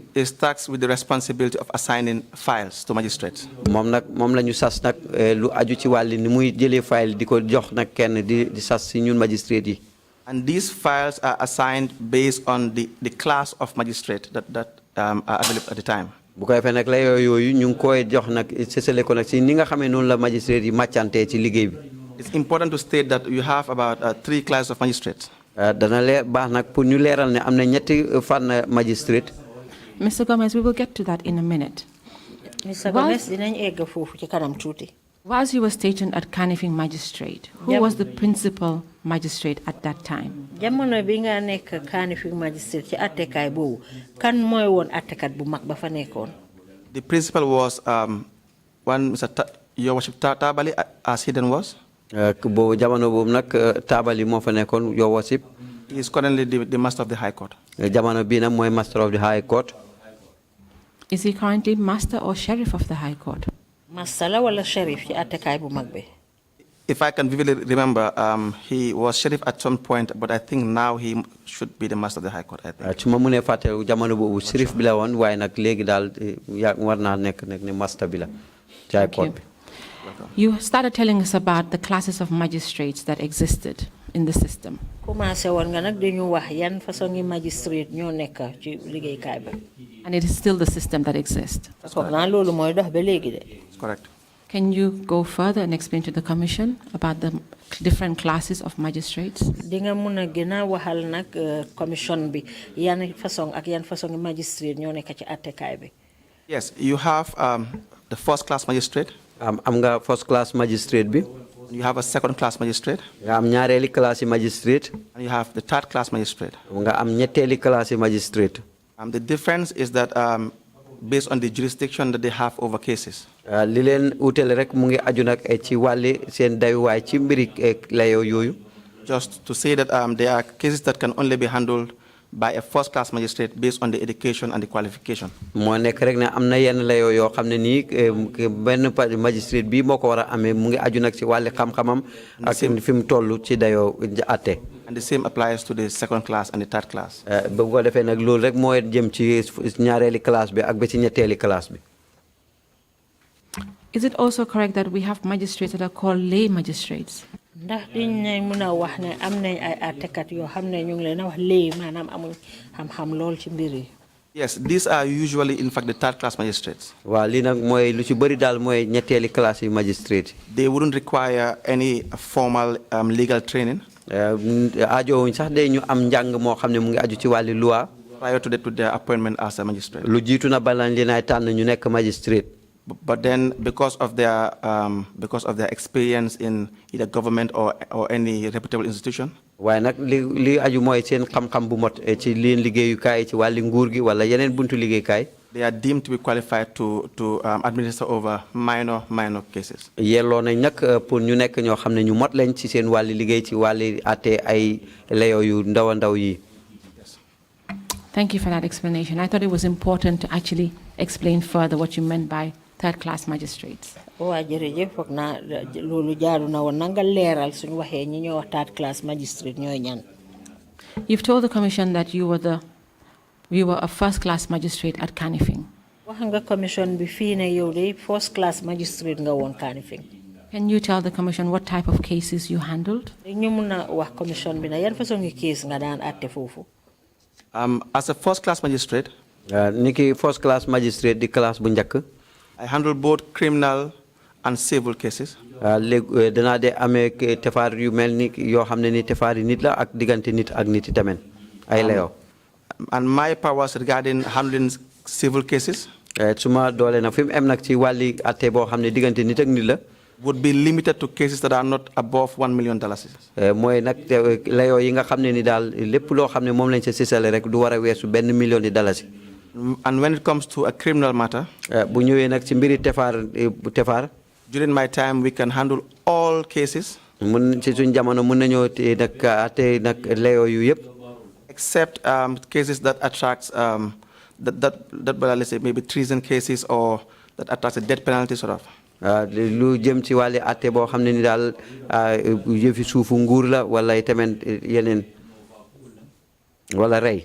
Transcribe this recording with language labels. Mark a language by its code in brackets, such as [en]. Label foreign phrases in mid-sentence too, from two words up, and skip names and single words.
[en] Is tasked with the responsibility of assigning files to magistrates. [wo] moom la ñu sas nag lu aju ci wàlli ni muy jëlee file di ko jox nag kenn di sas si ñun magistrate yi. [en] And these files are assigned based on the class of magistrate that are available at the time. [wo] bu ko defee nag la yooyu ñu ngi koy jox nag sësale ko nag si ni nga xamee noonu la magistrate yi màccantee ci liggéey bi. [en] It's important to state that you have about 3 classes of magistrates. [wo] dana leer baax nag pour ñu leeral ne am na ñetti fànn magistrate. [en] Mr. Gomez, we will get to that in a minute. Mr. [wo] Gomez dinañ egg foofu ci kanam tuuti. [en] Whilst you were stationed at Kanifing Magistrate, who was the principal magistrate at that time? [wo] jamono bi nga nekk Kanifing Magistrate ci àttekaay boobu kan mooy woon àttekat bu mag ba fa nekkoon. [en] The principal was one Mr. Your Worship Tabali, as he then was. [wo] boobu jamono boobu nag Tabali moo fa nekkoon [en] Your Worship. He is currently the Master of the High Court. [wo] jamono bii nag mooy [en] Master of the High Court. Is he currently Master or Sheriff of the High Court? [wo] Master la wala Sheriff ci àttekaay bu mag bi. [en] If I can vividly remember, he was sheriff at some point, but I think now he should be the Master of the High Court, I think. [wo] su ma mënee fàtte jamono boobu sheriff bi la woon waaye nag léegi daal war naa nekk ne master bi la ci High Court bi. [en] You started telling us about the classes of magistrates that existed in the system. [wo] commencé woon nga nag dañu wax yan façon ngi magistrate ñoo nekk ci liggéeykaay ba. [en] And it is still the system that exists. [wo] foog naa loolu mooy dox ba léegi de. [en] Correct. Can you go further and explain to the Commission about the different classes of magistrates? [wo] di nga mun a gën a waxal nag commission bi yan façon ak yan façon ngi magistrate ñoo nekk ci àttekaay bi. [en] Yes, you have the first class magistrate. [wo] am nga [en] first class magistrate [wo] bi. [en] You have a second class magistrate. [wo] nga am ñaareeli classe magistrate. [en] And you have the third class magistrate. [wo] nga am ñetteeli classe magistrate. [en] The difference is that based on the jurisdiction that they have over cases. [wo] li leen utale rek mu ngi aju nag ci wàlli seen dayuwaay ci mbiri layoo yooyu. [en] Just to say that there are cases that can only be handled by a first class magistrate based on the education and the qualification. [wo] moo nekk rek ne am na yenn layoo yoo xam ne nii benn magistrate bi moo ko war a amee mu ngi aju nag ci wàlli xam-xamam ak fi mu toll ci dayoo àtte. [en] And the same applies to the second class and the third class. [wo] ba ko defee nag loolu rek mooy jëm ci ñaareeli classe bi ak ba ci ñetteeli classe bi. [en] Is it also correct that we have magistrates that are called lay magistrates? [wo] ndax diñ ne mën a wax ne am nañ ay àttekat yoo xam ne ñu ngi leen a wax lay maanaam amuñ xam-xam lool ci mbir yi. [en] Yes, these are usually in fact the third class magistrates. [wo] waaw lii nag mooy lu ci bëri daal mooy ñetteeli classe yi magistrate. [en] They wouldn't require any formal legal training. [wo] aajowuñ sax de ñu am njàng moo xam ne mu ngi aju ci wàlli loi. [en] Prior to their appointment as a magistrate. [wo] lu jiitu na balañ leen ay tànn ñu nekk magistrate. [en] But then, because of their experience in either government or any reputable institution, [wo] waaye nag li aju mooy seen xam-xam bu mot ci leen liggéeyukaay ci wàlli nguur gi wala yeneen buntu liggéeykaay. [en] they are deemed to be qualified to administer over minor cases. [wo] yelloo nañ nag pour ñu nekk ñoo xam ne ñu mot lañ ci seen wàlli liggéey ci wàlli àtte ay layoo yu ndaw a ndaw yi. [en] Thank you for that explanation. I thought it was important to actually explain further what you meant by third-class magistrates. [wo] waa jërëjëf foog naa loolu jaaru na woon na nga leeral suñu waxee ñi ñoo wax [en] third-class magistrate [wo] ñooy ñan. [en] You've told the commission that you were a first-class magistrate at Kanifing. [wo] wax nga commission bi fii ne yow de [en] first-class magistrate [wo] nga woon Kanifing. [en] Can you tell the commission what type of cases you handled? [wo] ñu mun a wax commission bi na yan façon ngi case nga daan àtte foofu. [en] As a first-class magistrate, [wo] niki [en] first-class magistrate [wo] di class bu njëkk. [en] I handle both criminal and civil cases. [wo] léegi danaa de amee tefaar yu mel ni yoo xam ne ni tefaar yi nit la ak diggante nit ak nit yi tamit ay layoo. [en] And my powers regarding handling civil cases [wo] suma doole na fi mu am nag ci wàlli atte boo xam ne diggante nit ak nit la. [en] would be limited to cases that are not above $1 million. [wo] mooy nag layoo yi nga xam ne ni daal lépp loo xam ne moom lañ sa sisale rek du war a weesu $1 million. [en] And when it comes to a criminal matter, [wo] bu ñëwee nag ci mbiri tefaar. [en] during my time we can handle all cases. [wo] mun ci suñ jamono mun nañoo nag atte nag layoo yu yëpp. [en] Except cases that attracts let's say maybe treason cases or that attracts a death penalty sort of. [wo] lu jëm ci wàlli atte boo xam ne ni daal yëfi suufu nguur la wala tamit yeneen wala rey.